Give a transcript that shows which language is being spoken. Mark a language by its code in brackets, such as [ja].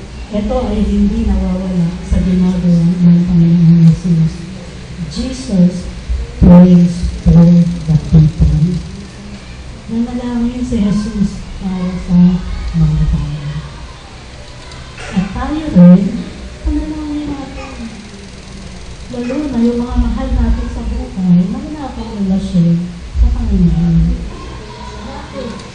[tl] Ito ay hindi nawawala sa ginagawa ng Panginoon Jesus. [en] Jesus prays for the people. [tl] Nanalangin si Jesus para sa mga tao. At tayo rin, panalangin natin. Lalo na yung mga mahal natin sa buhay, wala akong relasyon sa Panginoon. Bakit?